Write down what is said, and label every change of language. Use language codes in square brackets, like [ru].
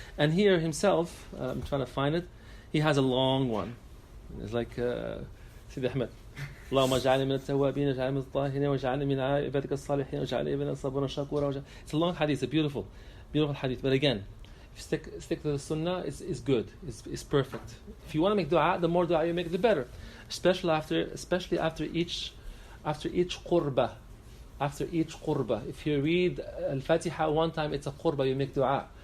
[en] And here himself, I'm trying to find it, he has a long one. It's like Sidi Ahmed, [ar] اللهم اجعلني من التوابين واجعلني من الطاهرين واجعلني من عبادك الصالحين واجعلني من الصابرين الشكورين. [en] It's a long hadith, a beautiful hadith. But again, if you stick to the sunnah, it's good, it's perfect. If you want to make dua, the more dua you make, the better. Especially after each qurba. After each qurba. If you read Al-Fatiha one time, it's a qurba, you make dua.